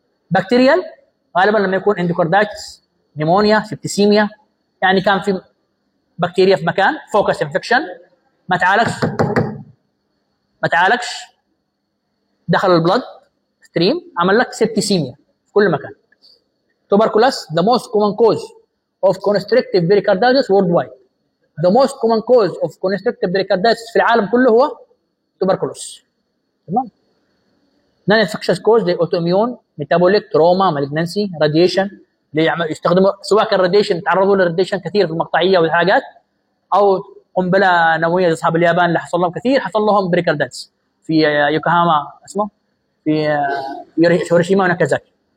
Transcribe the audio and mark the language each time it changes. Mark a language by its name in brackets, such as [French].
[Arabic] بكتيريال غالبا لما يكون اندوكاردايتس، نيمونيا، سيبتيسيميا، يعني كان في بكتيريا في مكان، فوكس انفكشن، ما تعالجش، دخل البلد ستريم، عمل لك سيبتيسيميا في كل مكان. [English] Tuberculosis the most common cause of constrictive pericarditis worldwide. The most common cause of constrictive pericarditis [Arabic] في العالم كله هو [English] Tuberculosis. [Arabic] تمام؟ [English] non infection cause [Arabic] دي اوتوميون، ميتابوليك، تروما، مالجنسي، راديشن، يستخدموا سواء كان راديشن، تعرضوا للراديشن كثير في المقطعيه والحاجات، او قنبله نوويه اصحاب اليابان اللي حصل لهم كثير، حصل لهم بريكاردايتس في يوكوهاما، اسمه في هيروشيما وناكازاكي.